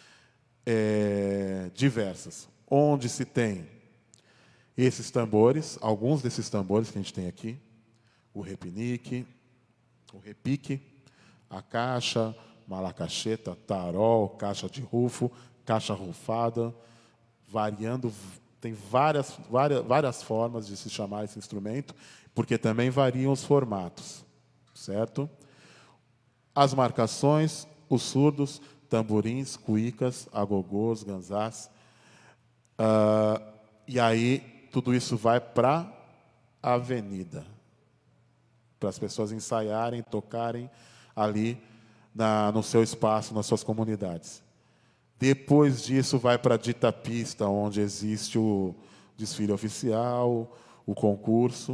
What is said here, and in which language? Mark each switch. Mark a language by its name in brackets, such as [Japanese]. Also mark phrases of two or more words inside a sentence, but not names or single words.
[Portuguese] diversas, onde se tem esses tambores, alguns desses tambores que a gente tem aqui, o repinique, o repique, a caixa, malacacheta, tarol, caixa de rufo, caixa rufada, variando, tem várias formas de se chamar esse instrumento, porque também variam os formatos, certo? As marcações, os surdos, tamborins, cuícas, agogôs, ganzás. E aí, tudo isso vai para a avenida, para as pessoas ensaiarem, tocarem ali no seu espaço, nas suas comunidades. Depois disso, vai para a dita pista, onde existe o desfile oficial, o concurso.